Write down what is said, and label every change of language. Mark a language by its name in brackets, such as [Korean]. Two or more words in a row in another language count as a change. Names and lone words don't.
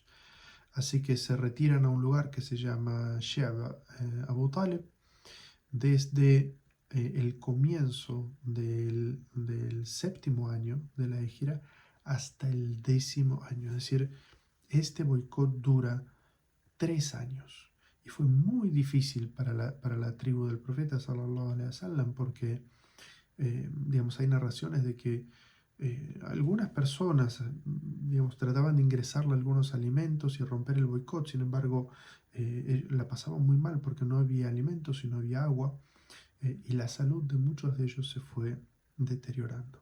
[Spanish] Así que se retiran a un lugar que se llama Sheba Abu Talib desde el comienzo del 7.º año de la Hijra hasta el 10.º año. Es decir, este boicot dura 3 años. Y fue muy difícil para la tribu del profeta [Arabic] صلى الله عليه وسلم [Spanish] porque, digamos, hay narraciones de que algunas personas, digamos, trataban de ingresarle algunos alimentos y romper el boicot. Sin embargo, la pasaban muy mal porque no había alimentos y no había agua, y la salud de muchos de ellos se fue deteriorando.